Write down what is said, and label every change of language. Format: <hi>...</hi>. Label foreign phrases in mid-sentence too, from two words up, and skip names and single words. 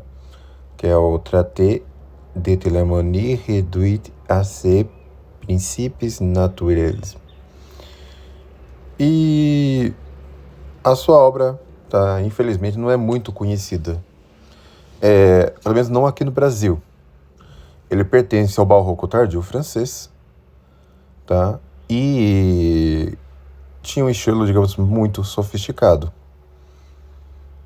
<pt>Que é o Traité de l'harmonie réduite à ses principes naturels. E a sua obra, tá, infelizmente, não é muito conhecida. Pelo menos não aqui no Brasil. Ele pertence ao barroco tardio francês, tá? E tinha um estilo, digamos, muito sofisticado.</pt>